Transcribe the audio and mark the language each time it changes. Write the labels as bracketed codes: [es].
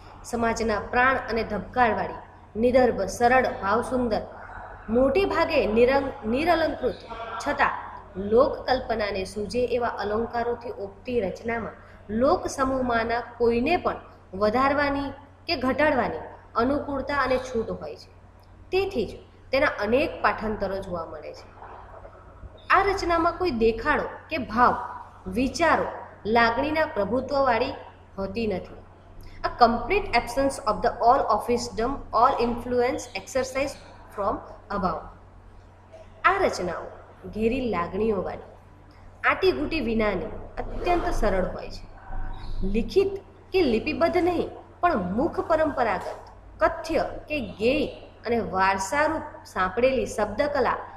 [gu] સમાજના પ્રાણ અને ધબકારવાળી નિદર્ભ, સરળ, ભાવસુંદર, મોટે ભાગે નિરલંકૃત છતાં લોકકલ્પનાને સૂજે એવા અલંકારોથી ઓપતી રચનામાં લોક સમૂહમાંના કોઈને પણ વધારવાની કે ઘટાડવાની અનુકૂળતા અને છૂટ હોય છે. તેથી જ તેના અનેક પાઠાંતરો જોવા મળે છે. આ રચનામાં કોઈ દેખાડો કે ભાવ, વિચારો, લાગણીના પ્રભુત્વવાળી હોતી નથી. [en] A complete absence of the all officedom, all influence exercised from above. [gu] આ રચનાઓ ઘેરી લાગણીઓવાળી, આટીઘૂટી વિનાની અત્યંત સરળ હોય છે. લિખિત કે લિપિબદ્ધ નહીં, પણ મુખ પરંપરાગત, કથ્ય કે ગેય અને વારસારૂપ સાંપડેલી શબ્દકલા